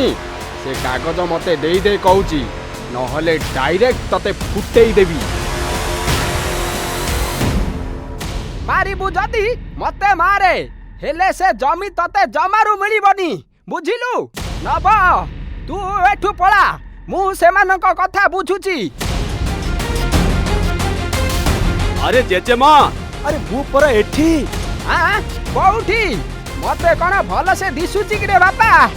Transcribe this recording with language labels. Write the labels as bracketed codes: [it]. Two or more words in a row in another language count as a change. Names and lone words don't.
[or] ସେ କାଗଜ ମତେ ଦେଇ ଦେଇ କହୁଛି, ନହେଲେ ଡାଇରେକ୍ଟ ତତେ ଫୁଟେଇ ଦେବି। ମାରିବୁ ଯଦି ମତେ ମାରେ, ହେଲେ ସେ ଜମି ତତେ ଜମାରୁ ମିଳିବନି, ବୁଝିଲୁ? ନବ, ତୁ ଏଠୁ ପଳା, ମୁଁ ସେମାନଙ୍କ କଥା ବୁଝୁଛି। ଆରେ ଜେଜେମା, ଆରେ ମୁଁ ପରା ଏଠି। କୋଉଠି? ମତେ କଣ ଭଲ ସେ ଦିଶୁଛି କି ରେ ବାପା?